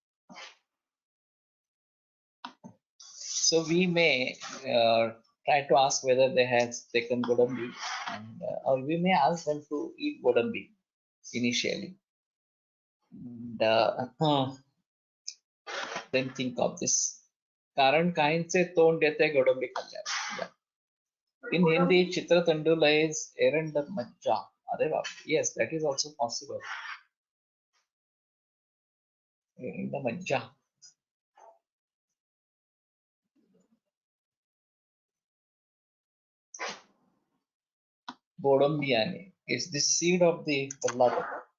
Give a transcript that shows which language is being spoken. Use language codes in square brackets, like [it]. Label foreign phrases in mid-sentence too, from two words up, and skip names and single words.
[en] So we may try to ask whether they have taken Godambi, and or we may ask them to eat Godambi initially. And then think of this. [mr] कारण काहींचे तोंड येते गोडंबी खाल्ल्यावर. [en] In Hindi, Chitra Tandula is errand majja. [mr] अरे बाप, [en] yes, that is also possible. Errand majja. Godambiyane is the seed of the ballataka.